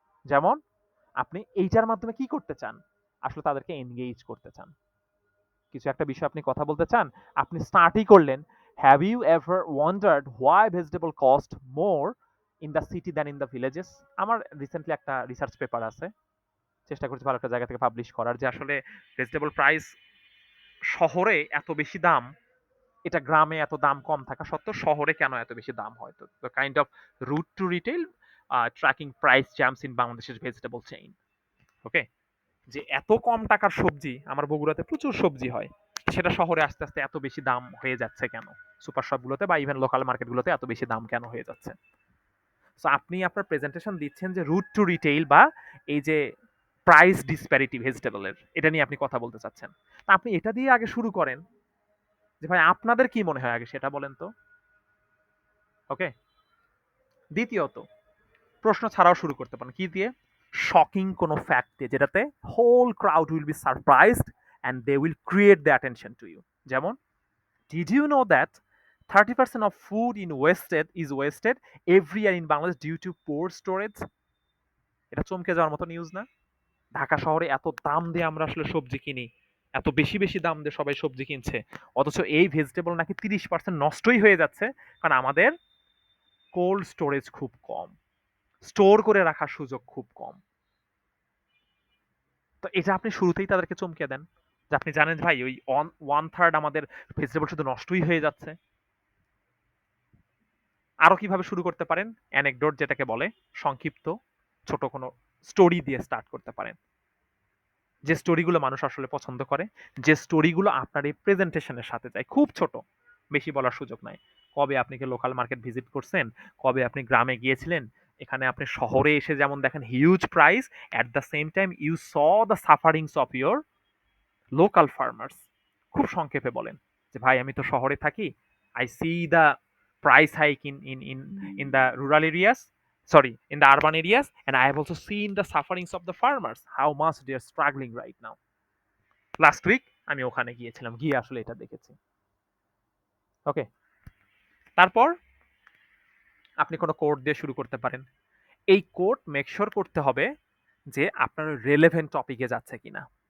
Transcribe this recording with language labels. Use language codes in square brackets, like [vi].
[bn] যেমন আপনি এইটার মাধ্যমে কি করতে চান, আসলে তাদেরকে এনগেজ করতে চান, কিছু একটা বিষয় আপনি কথা বলতে চান, আপনি স্টার্টই করলেন, [en] Have you ever wondered why vegetable cost more in the city than in the villages. [bn] আমার রিসেন্টলি একটা রিসার্চ পেপার আছে, চেষ্টা করছি ভালো একটা জায়গা থেকে পাবলিশ করার, যে আসলে ভেজিটেবল প্রাইস শহরে এত বেশি দাম, এটা গ্রামে এত দাম কম থাকা সত্ত্বেও শহরে কেন এত বেশি দাম হয়? [en] তো the kind of route to retail tracking price jumps in Bangladesh's vegetable chain. [bn] ওকে, যে এত কম টাকার সবজি, আমার বগুড়াতে প্রচুর সবজি হয়, সেটা শহরে আস্তে আস্তে এত বেশি দাম হয়ে যাচ্ছে কেন? সুপার শপগুলোতে বা ইভেন লোকাল মার্কেটগুলোতে এত বেশি দাম কেন হয়ে যাচ্ছে? সো আপনি আপনার প্রেজেন্টেশন দিচ্ছেন যে রুট টু রিটেইল বা এই যে প্রাইস ডিসপ্যারিটি ভেজিটেবলের, এটা নিয়ে আপনি কথা বলতে চাচ্ছেন। তা আপনি এটা দিয়ে আগে শুরু করেন যে ভাই আপনাদের কি মনে হয় আগে সেটা বলেন তো। ওকে, দ্বিতীয়ত প্রশ্ন ছাড়াও শুরু করতে পারেন কি দিয়ে? শকিং কোনো ফ্যাক্ট দিয়ে, যেটাতে [en] Whole crowd will be surprised and they will create the attention to you. যেমন, did you know that 30% of food is wasted every year in Bangladesh due to poor storage? [bn] এটা চমকে যাওয়ার মতো news না? ঢাকা শহরে এত দাম দিয়ে আমরা আসলে সবজি কিনি, এত বেশি বেশি দাম দিয়ে সবাই সবজি কিনছে, অথচ এই ভেজিটেবল নাকি 30% নষ্টই হয়ে যাচ্ছে, কারণ আমাদের কোল্ড স্টোরেজ খুব কম, স্টোর করে রাখার সুযোগ খুব কম। তো এটা আপনি শুরুতেই তাদেরকে চমকে দেন যে আপনি জানেন ভাই ওই 1/3 আমাদের ভেজিটেবল শুধু নষ্টই হয়ে যাচ্ছে। আরো কিভাবে শুরু করতে পারেন? অ্যানেকডোট যেটাকে বলে, সংক্ষিপ্ত ছোট কোনো স্টোরি দিয়ে স্টার্ট করতে পারেন, যে স্টোরিগুলো মানুষ আসলে পছন্দ করে, যে স্টোরিগুলো আপনার এই প্রেজেন্টেশনের সাথে যায়। খুব ছোট, বেশি বলার সুযোগ নাই। কবে আপনি কি লোকাল মার্কেট ভিজিট করছেন, কবে আপনি গ্রামে গিয়েছিলেন, এখানে আপনি শহরে এসে যেমন দেখেন huge price, [en] At the same time you saw the sufferings of your local farmers. [bn] খুব সংক্ষেপে বলেন যে ভাই আমি তো শহরে থাকি, [en] I see the price hike in the rural areas, sorry, in the urban areas, and I have also seen the sufferings of the farmers, how much they are struggling right now. Last week [bn] আমি ওখানে গিয়েছিলাম, গিয়ে আসলে এটা দেখেছি। ওকে, তারপর আপনি কোনো কোড দিয়ে শুরু করতে পারেন। এই কোড মেক শিওর করতে হবে যে আপনার রেলেভেন্ট টপিকে যাচ্ছে কিনা।